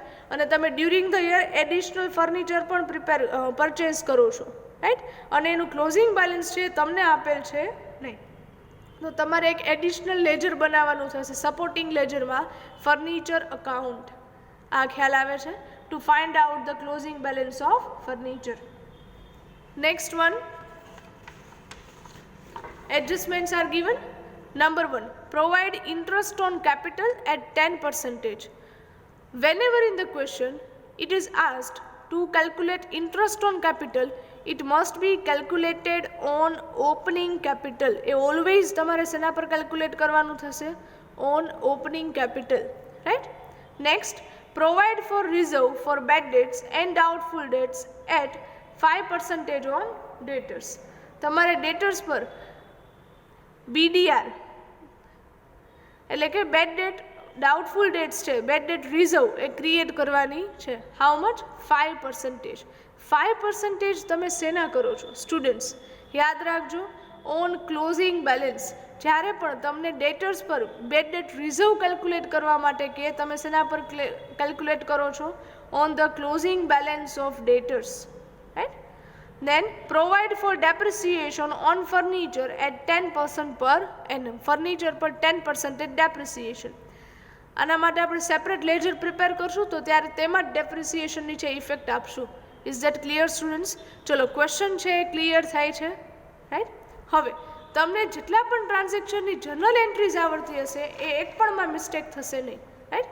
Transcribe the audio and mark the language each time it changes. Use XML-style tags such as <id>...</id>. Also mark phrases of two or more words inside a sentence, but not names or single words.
<gu>અને તમે</gu> <en>during the year additional furniture</en> <gu>પણ પરચેઝ કરો છો, રાઈટ, અને એનું</gu> <en>closing balance</en> <gu>છે તમને આપેલ છે નહીં, તો તમારે એક એડિશનલ લેજર બનાવવાનું થશે સપોર્ટિંગ લેજરમાં</gu> <en>furniture account.</en> <gu>આ ખ્યાલ આવે છે.</gu> <en>To find out the closing balance of furniture. Next one, adjustments are given. Number 1, provide interest on capital at 10%. Whenever in the question it is asked to calculate interest on capital, it must be calculated on opening capital.</en> <gu>એ always તમારે શેના પર કેલ્ક્યુલેટ કરવાનું થશે?</gu> <en>on opening capital, right? Next, provide for reserve for bad debts and doubtful debts at 5% on debtors.</en> <gu>તમારે ડેટર્સ પર BDR એટલે કે</gu> <en>bad debt doubtful debts</en> <gu>છે,</gu> <en>bad debt reserve</en> <gu>એ ક્રિએટ કરવાની છે.</gu> <en>how much?</en> <gu>5%. 5% તમે શેના કરો છો સ્ટુડન્ટ્સ? યાદ રાખજો,</gu> <en>on closing balance.</en> <gu>જ્યારે પણ તમને ડેટર્સ પર</gu> <en>bad debt reserve</en> <gu>કેલ્ક્યુલેટ કરવા માટે કે તમે શેના પર કેલ્ક્યુલેટ કરો છો?</gu> <en>On the closing balance of debtors, right? Then provide for depreciation on furniture at 10% per annum.</en> <gu>Furniture પર 10% depreciation. આના માટે આપણે</gu> <en>separate ledger</en> <gu>પ્રિપેર કરશું તો ત્યારે તેમાં જ ડેપ્રિસિએશનની છે ઇફેક્ટ આપશું.</gu> <en>Is that clear students?</en> <gu>ચલો, ક્વેશ્ચન છે એ ક્લિયર થાય છે, રાઈટ? હવે તમને જેટલા પણ ટ્રાન્ઝેક્શનની</gu> <en>journal entries</en> <gu>આવડતી હશે એ એક પણમાં મિસ્ટેક થશે નહીં, રાઈટ?</gu>